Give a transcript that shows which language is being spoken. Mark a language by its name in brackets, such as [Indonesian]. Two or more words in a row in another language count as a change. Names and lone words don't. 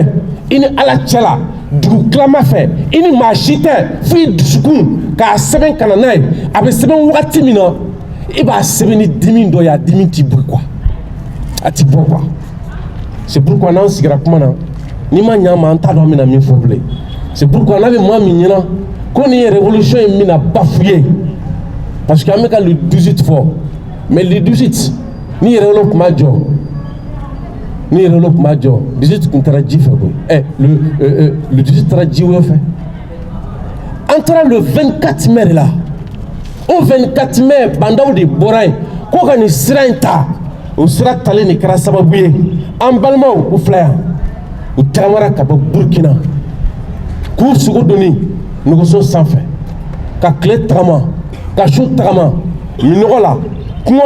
[Bambara] i ni ala cɛ la dugu tilama fɛ i ni maa si tɛ fo i dusukun k'a sɛbɛn ka na n'a ye a bɛ sɛbɛn wagati min na i b'a sɛbɛn ni dimi dɔ ye a dimi t'i bɔ quoi a t'i bɔ quoi [French] c'est pourquoi [Bambara] n'an sigira kuma na n'i ma ɲɛ an ma an t'a dɔn an bɛna min fɔ bilen [French] c'est pourquoi [Bambara] n'a bɛ maa min ɲɛna ko nin ye révolution in bɛna bafouiller [French] parce que [Bambara] an bɛ ka [French] le 18 [Bambara] fɔ [French] mais le 18 [Bambara] ni yɛrɛwolo tun b'a jɔ ni yɛrɛwolo tun b'a jɔ 18 tun taara ji fɛ koyi [French] le 18 [Bambara] taara ji wɛrɛ fɛ an taara [French] le 24 mai [Bambara] de la o [French] 24 mai [Bambara] bandaw de bɔra yen ko ka nin sira in ta o sira talen de kɛra sababu ye an balimaw u filɛ yan u tagamara ka bɔ Burkina k'u sogo donni nɛgɛso sanfɛ ka tile tagama ka su tagama minɔgɔ la kungo